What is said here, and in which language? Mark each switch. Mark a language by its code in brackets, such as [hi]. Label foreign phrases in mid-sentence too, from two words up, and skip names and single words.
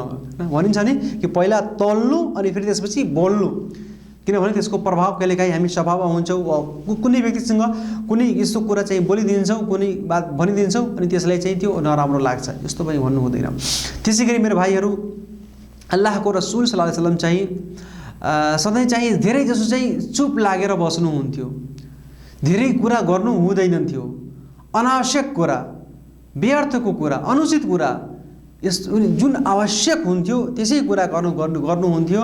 [ne] भनिन्छ नि कि पहिला तौल्नु अनि फेरि त्यसपछि बोल्नु, किनभने त्यसको प्रभाव कहिलेकाहीँ हामी स्वभावमा हुन्छौँ। कुनै व्यक्तिसँग कुनै यस्तो कुरा चाहिँ बोलिदिन्छौँ, कुनै बात भनिदिन्छौँ अनि त्यसलाई चाहिँ त्यो नराम्रो लाग्छ, यस्तो पनि भन्नु हुँदैन। त्यसै गरी मेरो भाइहरू, अल्लाहको रसूल [ar] صلى الله عليه وسلم [ne] चाहिँ सधैँ चाहिँ धेरै जसो चाहिँ चुप लागेर बस्नुहुन्थ्यो, धेरै कुरा गर्नु हुँदैनथ्यो। अनावश्यक कुरा, व्यर्थको कुरा, अनुचित कुरा, यस्तो जुन आवश्यक हुन्थ्यो त्यसै कुरा गर्नुहुन्थ्यो।